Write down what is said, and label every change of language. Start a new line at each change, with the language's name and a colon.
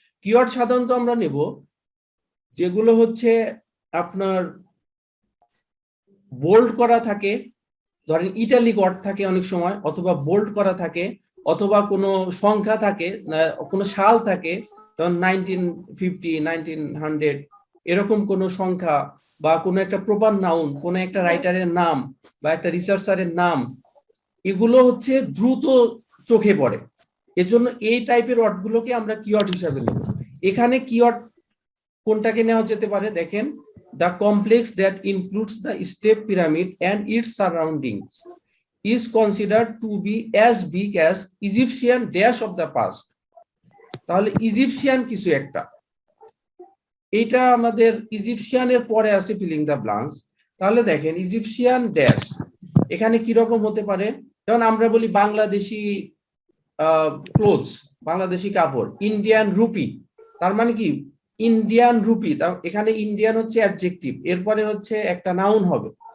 Bangla: Keyword সাধারণত আমরা নেব যেগুলো হচ্ছে আপনার বোল্ড করা থাকে, ধরেন ইটালিক ওয়ার্ড থাকে অনেক সময়, অথবা বোল্ড করা থাকে, অথবা কোনো সংখ্যা থাকে, কোনো সাল থাকে, যেমন 1950 1900 এরকম কোনো সংখ্যা, বা কোনো একটা প্রপার নাউন, কোনো একটা রাইটারের নাম বা একটা রিসার্চারের নাম, এগুলো হচ্ছে দ্রুত চোখে পড়ে। এজন্য এই টাইপের ওয়ার্ডগুলোকে আমরা কিওয়ার্ড হিসাবে নেব। এখানে কিওয়ার্ড কোনটাকে নেওয়া যেতে পারে, দেখেন
English: the complex that includes the step pyramid and its surroundings is considered to be as big as Egyptian dash of the past।
Bangla: তাহলে ইজিপশিয়ান কিছু একটা, এটা আমাদের ইজিপশিয়ানের পরে আছে ফিলিং দ্য ব্ল্যাঙ্কস। তাহলে দেখেন ইজিপশিয়ান ড্যাশ এখানে কি রকম হতে পারে, যেমন আমরা বলি বাংলাদেশি ক্লোথস, বাংলাদেশি কাপড়, ইন্ডিয়ান রুপি, তার মানে কি ইন্ডিয়ান রুপি, এখানে ইন্ডিয়ান হচ্ছে অ্যাডজেক্টিভ, এরপরে হচ্ছে একটা নাউন হবে।